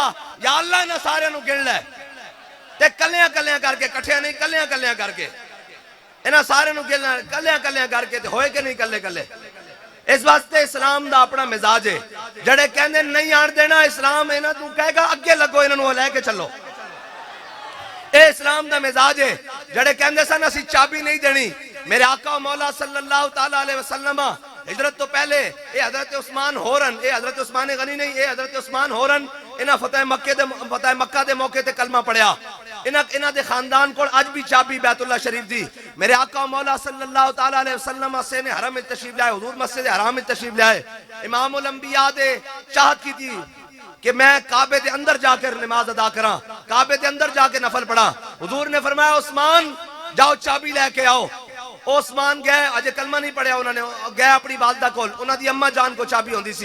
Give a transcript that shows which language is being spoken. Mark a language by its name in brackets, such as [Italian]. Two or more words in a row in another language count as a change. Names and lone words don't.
[Punjabi] یا اللہ نے سارے نوں گن لے تے کلیاں کلیاں کرکے، اکٹھے نہیں، کلیاں کلیاں کرکے، اینہاں سارے نوں گن لے کلیاں کلیاں کرکے، تے ہوئے کہ نہیں کلّے کلّے. اس واسطے اسلام دا اپنا مزاج ہے، جیہڑے کہندے نہیں آن دینا اسلام، اینہاں توں کہے گا اگے لگو، اینہاں نوں لے کے چلو. اے اسلام دا مزاج ہے، جیہڑے کہندے سن اسیں چابی نہیں دینی. میرے آقا مولا [Arabic] صلى الله تعالى عليه وسلم [Punjabi] ہجرت توں پہلے اے حضرت عثمان ہوراں، اے حضرت عثمان غنی نہیں، اے حضرت عثمان ہوراں، اینہاں فتح مکہ دے موقعے تے کلمہ پڑھیا. اینہاں دے خاندان کو اج بھی چابی بیت اللہ شریف دی. [Urdu] میرے آقا مولا [Arabic] صلى الله تعالى عليه وسلم [Urdu] سے نے حرم میں تشریف لائے، حضور مسجد حرام میں تشریف لائے. امام الانبیاء دے چاہت کی تھی کہ میں کعبے کے اندر جا کر نماز ادا کراں، کعبے کے اندر جا کے نفل پڑھاں. حضور نے فرمایا عثمان جاؤ چابی لے کے آؤ. [Punjabi] عثمان گئے، اجے کلمہ نہیں پڑھیا انہاں نے، گئے اپنی والدہ کول، انہاں نے اماں جان کو چابی ہوندی سی.